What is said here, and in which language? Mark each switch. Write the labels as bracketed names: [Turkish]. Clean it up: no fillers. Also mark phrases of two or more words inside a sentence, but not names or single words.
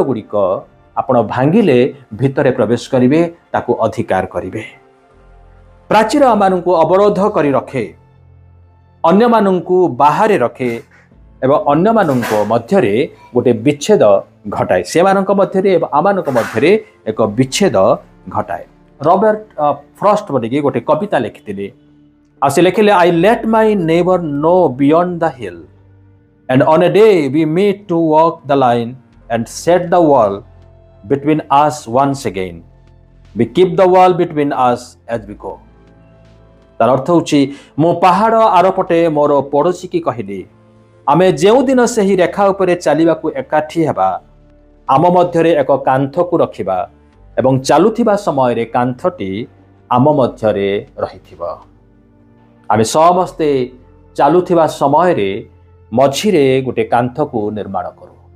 [Odia] ଗୁଡ଼ିକ ଆପଣ ଭାଙ୍ଗିଲେ ଭିତରେ ପ୍ରବେଶ କରିବେ ତାକୁ ଅଧିକାର କରିବେ ପ୍ରାଚୀର ଆମମାନଙ୍କୁ ଅବରୋଧ କରି ରଖେ ଅନ୍ୟ ମାନଙ୍କୁ ବାହାରେ ରଖେ ଏବଂ ଅନ୍ୟ ମାନଙ୍କ ମଧ୍ୟରେ ଗୋଟେ ବିଚ୍ଛେଦ ଘଟାଏ ସେ ମାନଙ୍କ ମଧ୍ୟରେ ଏବଂ ଆମମାନଙ୍କ ମଧ୍ୟରେ ଏକ ବିଚ୍ଛେଦ ଘଟାଏ ରବର୍ଟ ଫ୍ରଷ୍ଟ ବୋଲିକି ଗୋଟେ କବିତା ଲେଖିଥିଲେ ଆ ସେ ଲେଖିଲେ [English] I let my neighbor know beyond the hill and on a day we meet to walk the line and set the wall between us once again we keep the wall between us as we go [Odia] ତାର ଅର୍ଥ ହେଉଛି ମୋ ପାହାଡ଼ ଆରପଟେ ମୋର ପଡ଼ୋଶୀ କି କହିଲି ଆମେ ଯେଉଁ ଦିନ ସହି ରେଖା ଉପରେ ଚାଲିବାକୁ ଏକାଠି ହେବା ଆମ ମଧ୍ୟରେ ଏକ କାନ୍ଥ କୁ ରଖିବା ଏବଂ ଚାଲୁଥିବା ସମୟ ରେ କାନ୍ଥଟି ଆମ ମଧ୍ୟରେ ରହିଥିବା ଆମେ ସମସ୍ତେ ଚାଲୁଥିବା ସମୟ ରେ ମଝିରେ ଗୋଟେ କାନ୍ଥ କୁ ନିର୍ମାଣ କରୁ